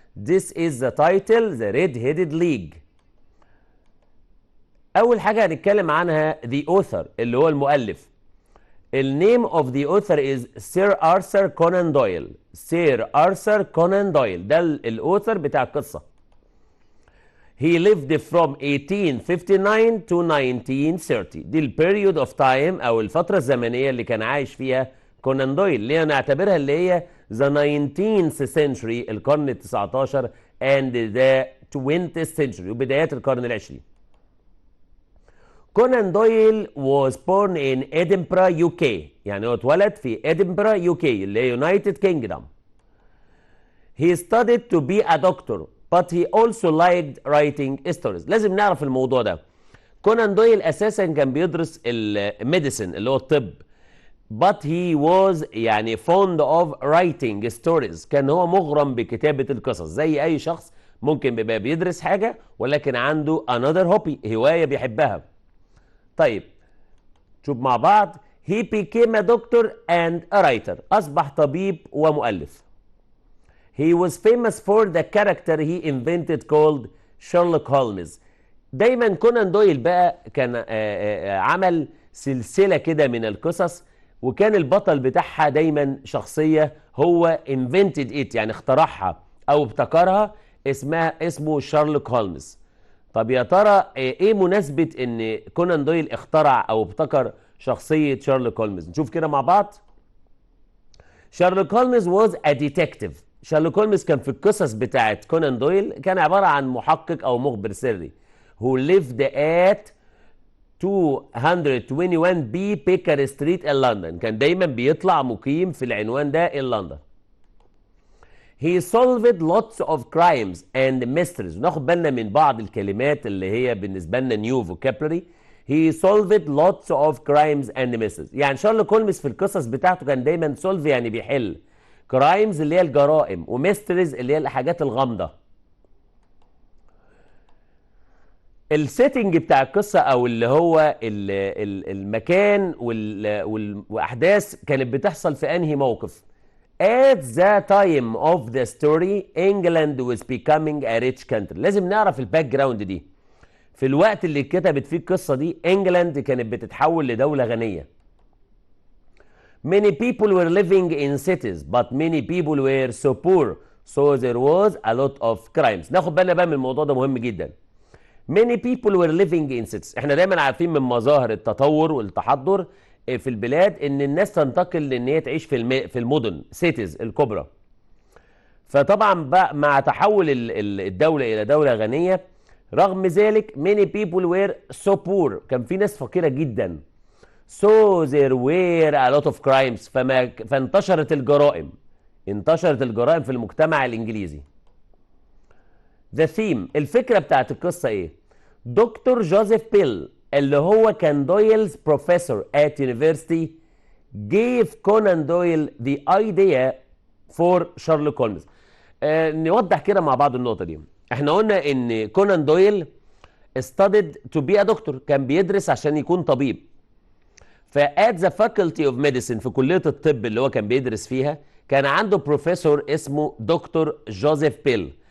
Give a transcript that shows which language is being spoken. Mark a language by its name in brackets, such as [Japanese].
[English] This is the title The Red-Headed League. [Arabic] اول حاجه هنتكلم عنها the author اللي هو المؤلف. [English] النيم of the author is Sir Arthur Conan Doyle. [Arabic] Sir Arthur Conan Doyle ده الاوثر بتاع القصه. [English] He lived from 1859 to 1930. [Arabic] دي البيريود اوف تايم او الفتره الزمنيه اللي كان عايش فيها كونان دويل، اللي هي نعتبرها اللي هي [English] the 19th century [Arabic] القرن ال 19 [English] and the 20th century [Arabic] وبدايات القرن العشرين. كونان دويل [English] was born in Edinburgh UK، [Arabic] يعني هو اتولد في Edinburgh UK اللي هي United Kingdom. [English] He studied to be a doctor but he also liked writing stories. [Arabic] لازم نعرف الموضوع ده. كونان دويل اساسا كان بيدرس الميديسن اللي هو الطب، [English] but he was [Arabic] يعني [English] fond of writing stories. [Arabic] كان هو مغرم بكتابة القصص زي اي شخص ممكن بيبقى بيدرس حاجة ولكن عنده [English] another hobby، [Arabic] هواية بيحبها. طيب شوف مع بعض. [English] he became a doctor and a writer. [Arabic] اصبح طبيب ومؤلف. [English] He was famous for the character he invented called Sherlock Holmes. [Arabic] دايما كونان دويل بقى كان عمل سلسلة كده من القصص، وكان البطل بتاعها دايما شخصية هو [English] invented it، [Arabic] يعني اخترعها او ابتكرها، اسمه شارلوك هولمز. طب يا ترى ايه مناسبة ان كونان دويل اخترع او ابتكر شخصية شارلوك هولمز؟ نشوف كده مع بعض. [English] Sherlock Holmes was a detective. [Arabic] شارلوك هولمز كان في القصص بتاعت كونان دويل كان عبارة عن محقق أو مخبر سري [English] who lived at 221 B Baker Street in London. [Arabic] كان دايما بيطلع مقيم في العنوان ده in London. [English] He solved lots of crimes and mysteries. [Arabic] ناخد بالنا من بعض الكلمات اللي هي بالنسبة لنا [English] new vocabulary. He solved lots of crimes and mysteries. [Arabic] يعني شارلوك هولمز في القصص بتاعته كان دايما solve يعني بيحل، كرايمز اللي هي الجرائم، وميستريز اللي هي الحاجات الغامضه. السيتنج بتاع القصه او اللي هو المكان واحداث كانت بتحصل في انهي موقف؟ [English] At the time of the story England was becoming a rich country. [Arabic] لازم نعرف الباك جراوند دي. في الوقت اللي اتكتبت فيه القصه دي انجلاند كانت بتتحول لدوله غنيه. [English] Many people were living in cities but many people were so poor so there was a lot of crimes. [Arabic] ناخد بالنا بقى من الموضوع ده مهم جدا. [English] Many people were living in cities. [Arabic] احنا دايما عارفين من مظاهر التطور والتحضر في البلاد ان الناس تنتقل لان هي تعيش في المدن cities الكبرى. فطبعا بقى مع تحول الدولة الى دولة غنية، رغم ذلك [English] many people were so poor، [Arabic] كان في ناس فقيرة جدا. [English] So there were a lot of crimes. [Arabic] فانتشرت الجرائم. انتشرت الجرائم في المجتمع الإنجليزي. [English] The theme، [Arabic] الفكرة بتاعت القصة إيه؟ دكتور جوزيف بيل اللي هو كان [English] Doyle's professor at university gave Conan Doyle the idea for Sherlock Holmes. [Arabic] نوضح كده مع بعض النقطة دي. احنا قلنا إن كونان دويل [English] studied to be a doctor، [Arabic] كان بيدرس عشان يكون طبيب. فات ذا فاكولتي اوف ميديسن، في كليه الطب اللي هو كان بيدرس فيها، كان عنده بروفيسور اسمه دكتور جوزيف بيل.